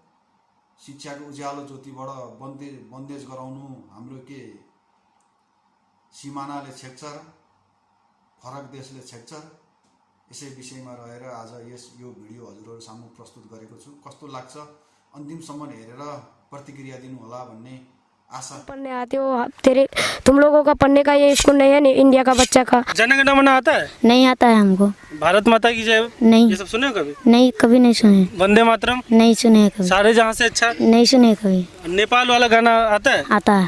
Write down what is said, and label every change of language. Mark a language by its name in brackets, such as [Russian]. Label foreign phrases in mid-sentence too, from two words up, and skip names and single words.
[Nepali] शिक्षाको उज्यालो ज्योतिबाट बन्देज गराउनु हाम्रो के सिमानाले छेक्छ र फरक देशले छेक्छ? यसै विषयमा रहेर आज यो भिडियो हजुरहरू सामु प्रस्तुत गरेको छु। कस्तो लाग्छ अन्तिमसम्म हेरेर प्रतिक्रिया दिनु होला भन्ने आशा। [Hindi] पढ़ने आते हो तुम लोगों का पढ़ने का ये स्कूल नहीं है नहीं, इंडिया का बच्चा का। जनगणमन आता है? नहीं आता है हमको। भारत माता की जय? नहीं। ये सब सुने हो कभी? नहीं, कभी नहीं सुने। वंदे मातरम? नहीं सुने कभी। सारे जहाँ से अच्छा? नहीं सुने कभी। नेपाल वाला गाना आता है? आता है।